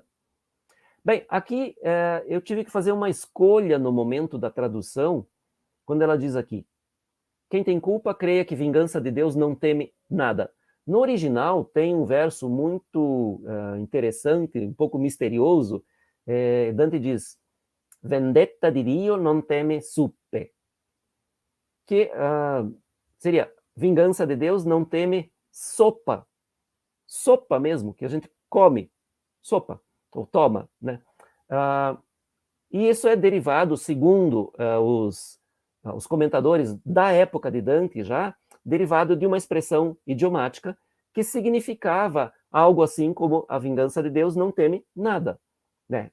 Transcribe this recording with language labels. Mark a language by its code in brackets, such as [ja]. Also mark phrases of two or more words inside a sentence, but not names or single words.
[pt] Bem, aqui eu tive que fazer uma escolha no momento da tradução, quando ela diz aqui, quem tem culpa, creia que vingança de Deus não teme nada. No original tem um verso muito interessante, um pouco misterioso. Dante diz, [it] vendetta di Dio non teme suppe, [pt] que seria, vingança de Deus não teme sopa. [it] Sopa mesmo, que a gente come, sopa, ou toma, né? E isso é derivado, segundo os comentadores da época de Dante já, derivado de uma expressão idiomática que significava algo assim como a vingança de Deus não teme nada, né?